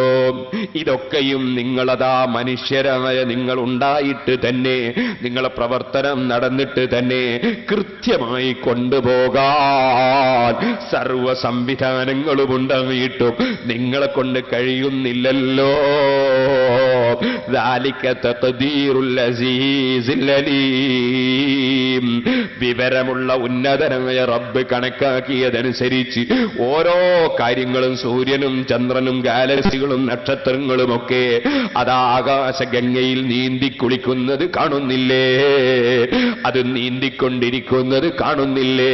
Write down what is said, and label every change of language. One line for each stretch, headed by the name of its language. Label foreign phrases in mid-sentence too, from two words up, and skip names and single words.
Malayalam: ഇതൊക്കെയും നിങ്ങളതാ മനുഷ്യരായ നിങ്ങൾ ഉണ്ടായിട്ട് തന്നെ, നിങ്ങളെ പ്രവർത്തനം നടന്നിട്ട് തന്നെ കൃത്യമായി കൊണ്ടുപോകാൻ സർവ സംവിധാനങ്ങളും ഉണ്ടായിട്ടും നിങ്ങളെ കൊണ്ട് കഴിയുന്നില്ലല്ലോ.
Arabic: ذلك تقدير العزيز العليم.
Malayalam: വിവരമുള്ള ഉന്നതനായ റബ്ബ് കണക്കാക്കിയതനുസരിച്ച് ഓരോ കാര്യങ്ങളും, സൂര്യനും ചന്ദ്രനും ഗാലക്സികളും നക്ഷത്രങ്ങളുമൊക്കെ അത് ആകാശഗംഗയിൽ നീന്തി കുളിക്കുന്നത് കാണുന്നില്ലേ? അത് നീന്തിക്കൊണ്ടിരിക്കുന്നത് കാണുന്നില്ലേ?